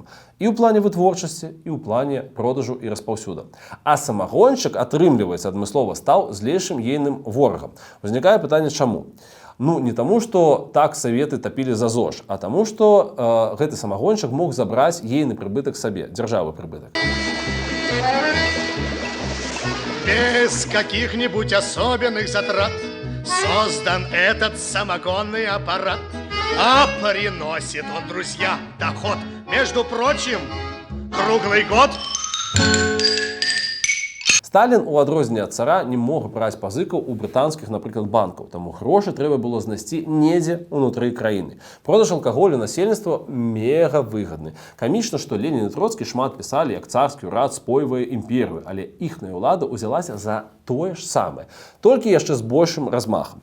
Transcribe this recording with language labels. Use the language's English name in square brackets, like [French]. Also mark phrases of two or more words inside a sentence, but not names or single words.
[Belarusian] І ў плане вытворчасці, і ў плане продажу і распаўсюда. А самагончык, атрымліваецца, адмыслова стаў злейшым ейным ворагам. Узнікае пытанне, чаму? Ну, не таму, што так саветы тапілі за ЗОЖ, а таму, што гэты самагончык мог забраць ейны прыбытак сабе, дзяржавы прыбытак. [Russian] Без каких-нибудь особенных затрат создан этот самогонный аппарат. А приносит он, друзья, доход, между прочим, круглый год. [Belarusian] Сталін, у адрозненне ад цара, не мог браць пазыкаў у брытанскіх, напрыклад, банкаў, таму грошы трэба было знайсці недзе ўнутры краіны. Продаж алкаголю насельніцтву мега выгадны. Камічна, што Ленін і Троцкі шмат пісалі, як царскі ўрад спойвае імперію, але іхная ўлада ўзялася за тое ж самае, толькі яшчэ з большым размахам.